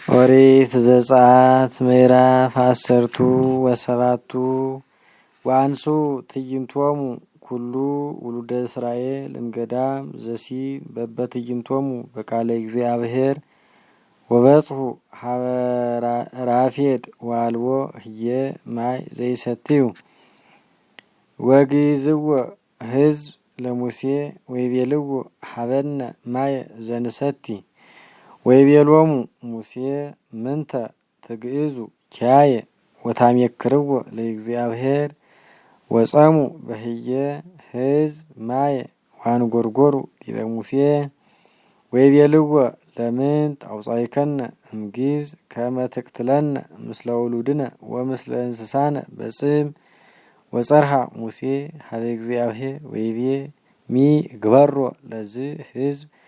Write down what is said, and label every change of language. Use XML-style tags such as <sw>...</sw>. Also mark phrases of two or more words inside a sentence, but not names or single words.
<gez>ኦሪት ዘጸአት ምዕራፍ 17 ወአንሱ ትዕይንቶሙ ኩሉ ውሉደ እስራኤል እምገዳም ዘሲን በበትዕይንቶሙ በቃለ እግዚአብሔር ወበጽሑ ሀበ ራፌድ ወአልቦ ህየ ማይ ዘይሰትዩ ወግይዝዎ ሕዝብ ለሙሴ ወይቤልዎ ሀበነ ማየ ዘንሰቲ ወይቤሎሙ ሙሴ ምንተ ትግዕዙ ኪያየ ወታሜክርዎ ለእግዚአብሔር ወጸሙ በህየ ሕዝብ ማየ ወአንጐርጐሩ ዲበ ሙሴ ወይቤልዎ ለምንት አውጻእከነ እምግብጽ ከመ ትቅትለነ ምስለ ውሉድነ ወምስለ እንስሳነ በጽም ወጸርሃ ሙሴ ሀበ እግዚአብሔር ወይቤ ሚ እግበሮ ለዝ ሕዝብ</gez>